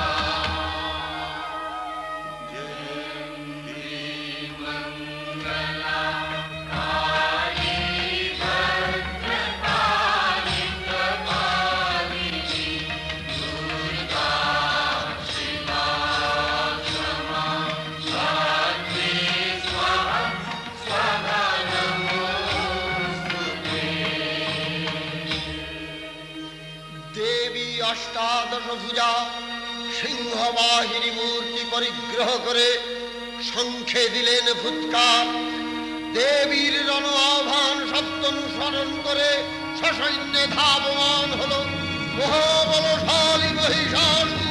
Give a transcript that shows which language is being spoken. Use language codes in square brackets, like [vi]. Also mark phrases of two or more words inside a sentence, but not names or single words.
[sa] जयन्ती मङ्गला काली भद्रकाली कपालिनी दुर्गा शिवा क्षमा साध्वी स्वाहा स्वाहा नमोस्तुते। [bn] দেবী অষ্টাদশ ভুজা সিংহবাহিনী মূর্তি পরিগ্রহ করে শঙ্খে দিলেন ফুৎকার। দেবীর রণ আহ্বান শব্দ অনুসরণ করে সসৈন্যে ধাবমান হল মহাবলশালী মহিষাসুর।